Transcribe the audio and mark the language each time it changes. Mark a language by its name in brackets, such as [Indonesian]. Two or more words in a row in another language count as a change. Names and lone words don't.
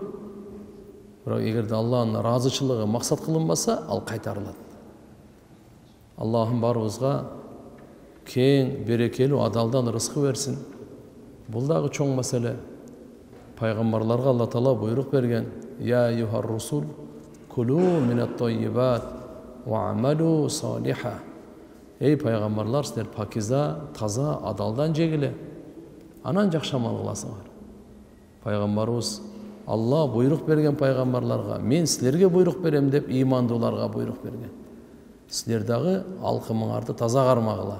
[Kyrgyz] Бирок эгерде Алланын ыраазычылыгы максат кылынбаса, ал кайтарылат. Аллахым барыбызга кең, берекелүү, адалдан рызкы берсин. Бул дагы чоң маселе. Пайгамбарларга Алла Таала буйрук берген: [Arabic] "يا أيها الرسل كلوا من الطيبات واعملوا صالحا." [Kyrgyz] Эй пайгамбарлар, силер пакиза, таза, адалдан жегиле. Анан жакшы амал кыласыңар. Пайгамбарыбыз Алла буйрук берген пайгамбарларга: "Мен силерге буйрук берем" деп имандууларга буйрук берген. Силер дагы алкымыңарды таза кармагыла.